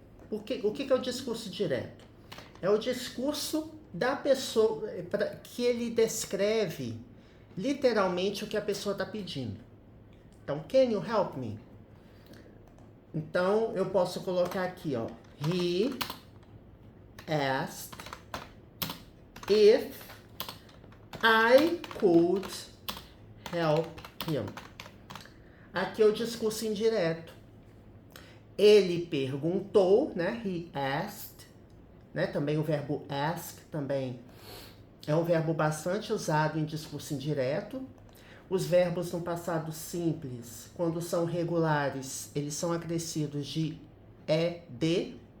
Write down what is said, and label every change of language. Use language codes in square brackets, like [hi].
[pt] O que é o discurso direto? É o discurso da pessoa, que ele descreve literalmente o que a pessoa está pedindo. Então, [en] can you help me? [pt] Então, eu posso colocar aqui, ó. [en] He asked if I could help him. [pt] Aqui é o discurso indireto. Ele perguntou, né? [en] He asked, [pt] né? Também o verbo ask também é um verbo bastante usado em discurso indireto. Os verbos no passado simples, quando são regulares, eles são acrescidos de ed.